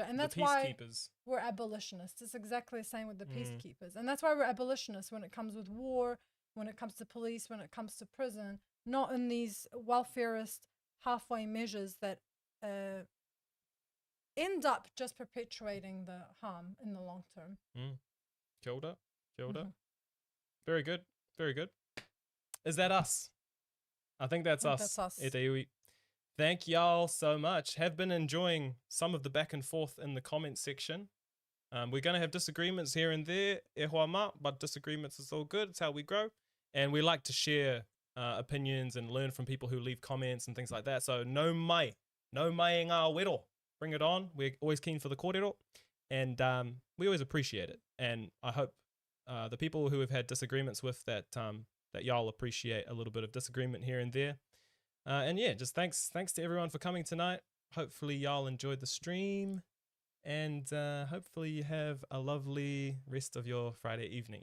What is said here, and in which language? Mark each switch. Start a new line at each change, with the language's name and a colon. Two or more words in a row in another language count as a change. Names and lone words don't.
English: And that's why we're abolitionists. It's exactly the same with the peacekeepers. And that's why we're abolitionists when it comes with war, when it comes to police, when it comes to prison, not in these welfarist halfway measures that end up just perpetuating the harm in the long term.
Māori: Kia ora. Kia ora.
English: Very good. Very good. Is that us? I think that's us. That's us.
Māori: E te iwi.
English: Thank y'all so much. Have been enjoying some of the back and forth in the comment section. We're going to have disagreements here and there,
Māori: e hoa ma,
English: but disagreements is all good. It's how we grow. And we like to share opinions and learn from people who leave comments and things like that.
Māori: So no mai ngā wero.
English: Bring it on. We're always keen for the kōrero. And we always appreciate it. And I hope the people who have had disagreements with that y'all appreciate a little bit of disagreement here and there. And yeah, just thanks to everyone for coming tonight. Hopefully y'all enjoyed the stream. And hopefully you have a lovely rest of your Friday evening.